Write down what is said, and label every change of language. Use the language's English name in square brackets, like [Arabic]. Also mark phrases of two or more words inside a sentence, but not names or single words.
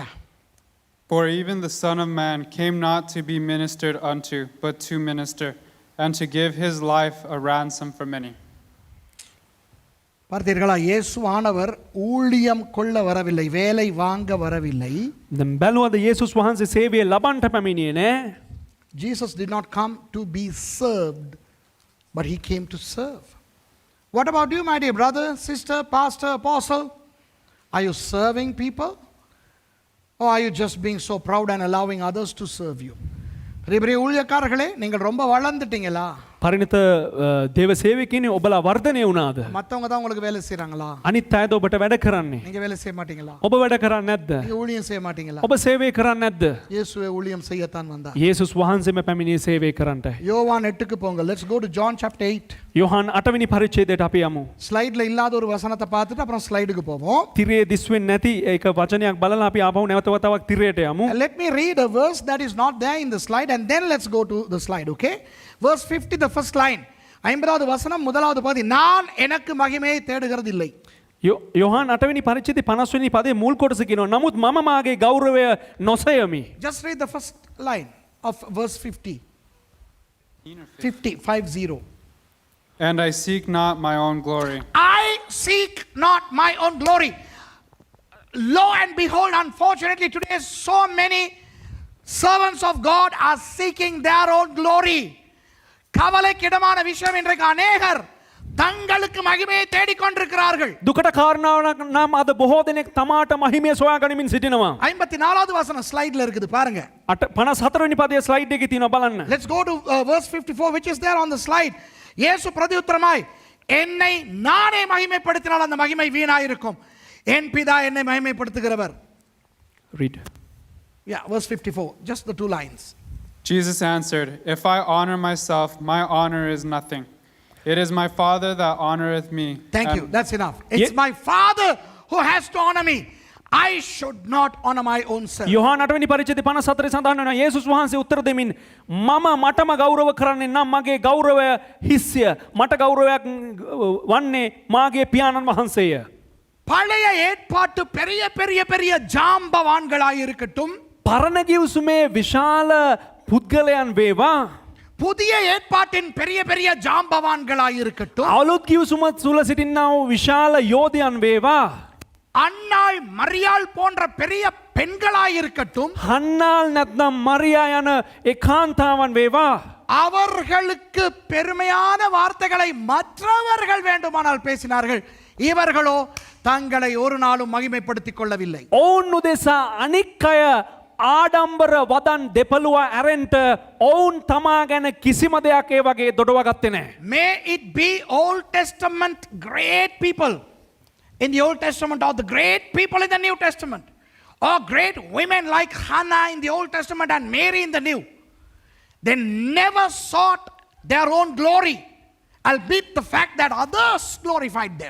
[English] For even the Son of Man came not to be ministered unto, but to minister, and to give his life a ransom for many. [Tamil] பார்த்தீர்களா? இயேசுவானவர் ஊழியம் கொள்ள வரவில்லை, வேலை வாங்க வரவில்லை. [Sinhala] දැන් බැලුවද යේසුස් වහන්සේ සේවය ලබන්ට පැමිණියේ නෑ. [English] Jesus did not come to be served, but he came to serve. What about you, my dear brother, sister, pastor, apostle? Are you serving people? Or are you just being so proud and allowing others to serve you? [Tamil] பெரிய ஊழியக்காரர்களே, நீங்கள் ரொம்ப வளர்ந்துட்டீங்களா? [Sinhala] පරිණත දේව සේවකයනි ඔබලා වර්ධනය වුණාද? [Tamil] மத்தவங்க தான் உங்களுக்கு வேலை செய்றாங்களா? [Sinhala] අනිත් අයද ඔබට වැඩ කරන්නේ? [Tamil] நீங்க வேலை செய்ய மாட்டீங்களா? [Sinhala] ඔබ වැඩ කරන්නේ නැද්ද? [Tamil] நீங்க ஊழியம் செய்ய மாட்டீங்களா? [Sinhala] ඔබ සේවය කරන්නේ නැද්ද? [Tamil] இயேசுவே ஊழியம் செய்யத்தான் வந்தார். [Sinhala] යේසුස් වහන්සේම පැමිණියේ සේවය කරන්නට. [Tamil] யோவான் 8க்கு போங்க. [English] Let's go to John chapter 8. [Sinhala] යොහාන් 8 වෙනි පරිච්ඡේදයට අපි යමු. [Tamil] ஸ்லைட்ல இல்லாத ஒரு வசனத்தை பார்த்துட்டு அப்புறம் ஸ்லைடுக்கு போவோம். [Sinhala] තිරේ දිස්වෙන්නේ නැති ඒක වචනයක් බලලා අපි ආපහු නැවත වතාවක් තිරයට යමු. [English] Let me read a verse that is not there in the slide and then let's go to the slide, okay? Verse 50, the first line. [Tamil] 50வது வசனம் முதலாவது பகுதி. நான் எனக்கு மகிமையை தேடுகிறது இல்லை. [Sinhala] යොහාන් 8 වෙනි පරිච්ඡේදයේ 50 වෙනි පදයේ මුල් කොටස කියනවා නමුත් මම මාගේ ගෞරවය නොසයමි. [English] Just read the first line of verse 50. 50. And I seek not my own glory. I seek not my own glory. Lo and behold, unfortunately today so many servants of God are seeking their own glory. [Tamil] கவலைக்கிடமான விஷயம் இன்றைக்கு அநேகர் தங்களுக்கு மகிமையை தேடிக்கொண்டிருக்கிறார்கள். [Sinhala] දුකට කාරණාවක් නම් අද බොහෝ දෙනෙක් තමාට මහිමය සොයා ගනිමින් සිටිනවා. [Tamil] 54வது வசனம் ஸ்லைட்ல இருக்குது பாருங்க. [Sinhala] 54 වෙනි පදයේ ස්ලයිඩ් එකේ තියෙනවා බලන්න. [English] Let's go to verse 54 which is there on the slide. [Tamil] இயேசு பிரதியுத்தரமாய் என்னை நானே மகிமைப்படுத்தினால் அந்த மகிமை வீணாயிருக்கும். என் பிதா என்னை மகிமைப்படுத்துகிறவர். [English] Read. Yeah, verse 54. Just the 2 lines. Jesus answered, If I honor myself, my honor is nothing. It is my Father that honoreth me. Thank you. That's enough. It's my Father who has to honor me. I should not honor my own self. [Sinhala] යොහාන් 8 වෙනි පරිච්ඡේදයේ 54 සඳහන් වෙනවා යේසුස් වහන්සේ උත්තර දෙමින් මම මටම ගෞරව කරන්නේ නම් මගේ ගෞරවය හිස්ය. මට ගෞරවයක් වන්නේ මාගේ පියාණන් වහන්සේය. [Tamil] பழைய ஏற்பாட்டு பெரிய பெரிய பெரிய ஜாம்பவான்களாய் இருக்கட்டும், [Sinhala] පරණ ගිවිසුමේ විශාල පුද්ගලයන් වේවා, [Tamil] புதிய ஏற்பாட்டின் பெரிய பெரிய ஜாம்பவான்களாய் இருக்கட்டும், [Sinhala] අලුත් ගිවිසුම තුල සිටිනා වූ විශාල යෝධයන් වේවා, [Tamil] அன்னாள் மரியாள் போன்ற பெரிய பெண்களாய் இருக்கட்டும், [Sinhala] හන්නාල් නැත්නම් මරියා යන ඒකාන්තාවන් වේවා, [Tamil] அவர்களுக்கு பெருமையான வார்த்தைகளை மற்றவர்கள் வேண்டுமானால் பேசினார்கள். இவர்களோ தங்களை ஒரு நாளும் மகிமைப்படுத்திக் கொள்ளவில்லை. [Sinhala] ඔවුන් උදෙසා අනික් අය ආඩම්බර වදන් දෙපළුව ඇරෙන්ට ඔවුන් තමා ගැන කිසිම දෙයක් ඒ වගේ දොඩවගත්තේ නැහැ. [English] May it be Old Testament great people in the Old Testament, or the great people in the New Testament, or great women like Hannah in the Old Testament and Mary in the New. They never sought their own glory, albeit the fact that others glorified them.